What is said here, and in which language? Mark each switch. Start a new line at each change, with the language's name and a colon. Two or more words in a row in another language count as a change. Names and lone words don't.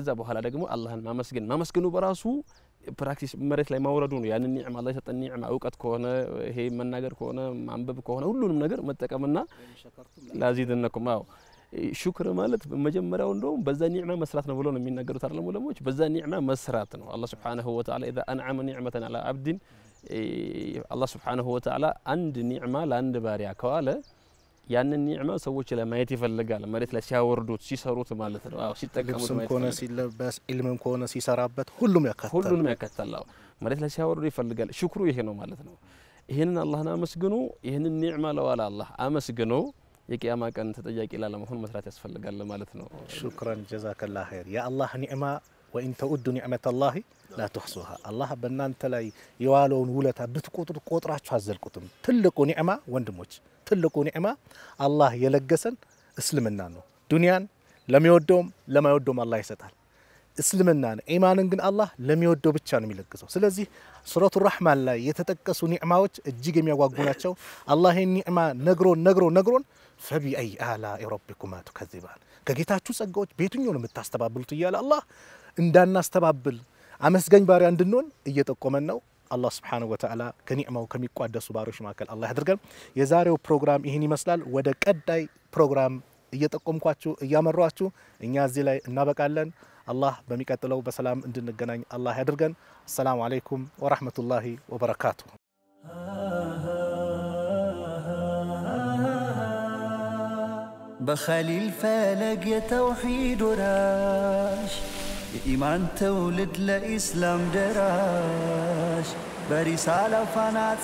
Amharic: በኋላ ደግሞ አላህን ማመስገኑ በራሱ ፕራክቲስ መሬት ላይ ማውረዱ ነው ያንን ኒዕማ አላህ የሰጠን ኒዕማ ዕውቀት ከሆነ ይሄ መናገር ከሆነ ማንበብ ከሆነ ሁሉንም ነገር መጠቀምና
Arabic: لأزيدنكم شكر
Amharic: ማለት መጀመሪያው እንደው በዛ ኒዕማ መስራት ነው ብሎ ነው የሚናገሩት አይደለም ወለሞች በዛ ኒዕማ መስራት ነው አላህ
Arabic: سبحانه وتعالى اذا انعم نعمه على عبد
Amharic: አላህ
Arabic: سبحانه وتعالى
Amharic: አንድ ኒዕማ ለአንድ ባሪያ ከዋለ ያንን ኒዕማ ሰዎች ለማየት ይፈልጋል መሬት ላይ ሲያወርዱት ሲሰሩት ማለት ነው ሲጠቀሙት ማለት ነው ሲለበስ ኢልምም ከሆነ ሲሰራበት ሁሉም ያካታል መሬት ላይ ሲያወርዱ ይፈልጋል ሽክሩ ይሄ ነው ማለት ነው ይሄንን አላህን አመስግኑ ይሄንን ኒዕማ ለዋላ አላህ አመስግኑ የቂያማ ቀን ተጠያቂ ላለመሆን መስራት ያስፈልጋል ማለት ነው
Arabic: شكرا جزاك الله خير يا الله
Amharic: ኒዕማ
Arabic: وإن تؤدوا نعمة الله لا تحصوها
Amharic: الله በእናንተ ላይ የዋለውን ውለታ ብትቆጥራችሁ አዘልቁትም ትልቁ ኒዕማ ወንድሞች ትልቁ ኒዕማ አላህ የለገሰን እስልምና ነው ዱንያን ለሚወደውም ለማይወደውም አላህ ይሰጣል እስልምናን ኢማንን ግን አላህ ለሚወደው ብቻ ነው የሚለግሰው ስለዚህ ሱረቱ ረህማን ላይ የተጠቀሱ ኒዕማዎች እጅግ የሚያጓጉ ናቸው አላህ ይህን ኒዕማ ነግሮን
Arabic: فبأي آلاء ربكما تكذبان
Amharic: ከጌታችሁ ጸጋዎች በየትኛው ነው የምታስተባብሉት ይያለ አላህ እንዳናስተባብል አመስገኝ ባሪያ እንድንሆን እየጠቆመን ነው አላህ
Arabic: سبحانه وتعالى
Amharic: ከኒዕማው ከሚቋደሱ ባሮች መካከል አላህ ያድርገን የዛሬው ፕሮግራም ይሄን ይመስላል ወደ ቀጣይ ፕሮግራም እየጠቆምኳችሁ እያመራችሁ እኛ እዚህ ላይ እናበቃለን አላህ በሚቀጥለው በሰላም እንድንገናኝ አላህ ያድርገን
Arabic: السلام عليكم ورحمة الله وبركاته بخليل فلق توحيد وراش إيمان تولد لإسلام دراش برسالة فنات